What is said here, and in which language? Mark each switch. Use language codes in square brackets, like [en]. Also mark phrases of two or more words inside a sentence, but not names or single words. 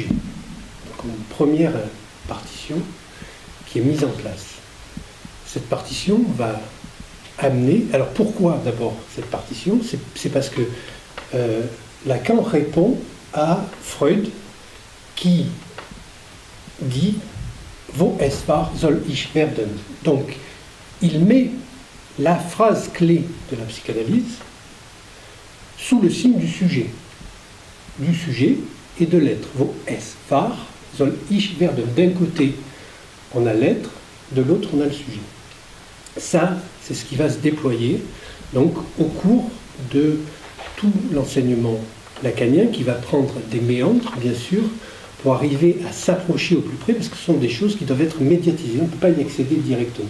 [fr] Donc une première partition qui est mise en place. Cette partition va amener... Alors pourquoi d'abord cette partition? C'est parce que Lacan répond à Freud qui dit [de] Wo es war, soll ich werden. [fr] Donc, il met la phrase clé de la psychanalyse sous le signe du sujet et de l'être. [de] Wo es war, soll ich werden. [fr] D'un côté, on a l'être, de l'autre, on a le sujet. Ça, c'est ce qui va se déployer donc au cours de tout l'enseignement lacanien, qui va prendre des méandres, bien sûr, pour arriver à s'approcher au plus près, parce que ce sont des choses qui doivent être médiatisées, on ne peut pas y accéder directement.